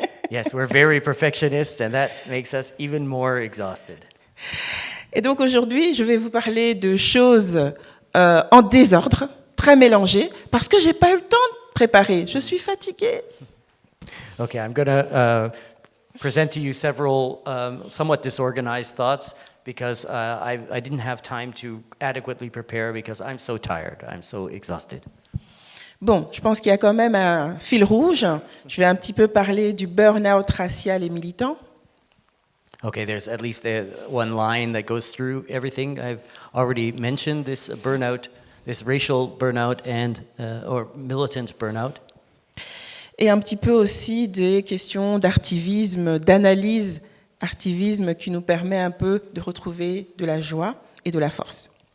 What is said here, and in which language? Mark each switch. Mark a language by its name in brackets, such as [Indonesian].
[English] Yes, we're very perfectionists, and that makes us even more exhausted. [French] Et donc aujourd'hui, je vais vous parler de choses en désordre, très mélangées, parce que j'ai pas eu le temps de préparer. Je suis fatiguée. [English] Okay, I'm going to present to you several somewhat disorganized thoughts because I didn't have time to adequately prepare because I'm so tired, I'm so exhausted. [French] Bon, je pense qu'il y a quand même un fil rouge. Je vais un petit peu parler du burn-out racial et militant. [English] Okay, there's at least one line that goes through everything. I've already mentioned this burnout, this racial burnout and or militant burnout. [French] Et un petit peu aussi des questions d'artivisme, d'analyse artivisme qui nous permet un peu de retrouver de la joie et de la force.